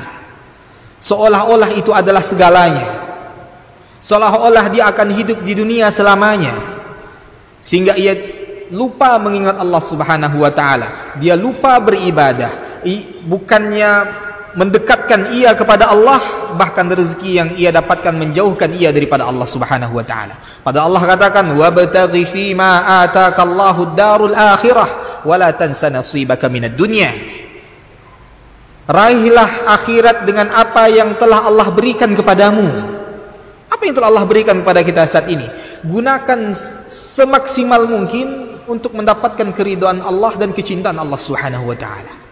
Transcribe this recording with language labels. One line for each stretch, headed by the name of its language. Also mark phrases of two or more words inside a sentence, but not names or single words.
Indonesian: Seolah-olah itu adalah segalanya. Seolah-olah dia akan hidup di dunia selamanya. Sehingga ia lupa mengingat Allah
Arabic: سبحانه وتعالى.
Indonesian: Dia lupa beribadah. Bukannya mendekatkan ia kepada Allah, bahkan rezeki yang ia dapatkan menjauhkan ia daripada Allah
Arabic: سبحانه وتعالى.
Indonesian: Padahal Allah katakan,
Arabic: وابتغ فيما آتاك الله الدار الآخرة ولا تنس نصيبك من الدنيا.
Indonesian: Raihlah akhirat dengan apa yang telah Allah berikan kepadamu. Apa yang telah Allah berikan kepada kita saat ini? Gunakan semaksimal mungkin untuk mendapatkan keridhaan Allah dan kecintaan Allah
Arabic: سبحانه وتعالى.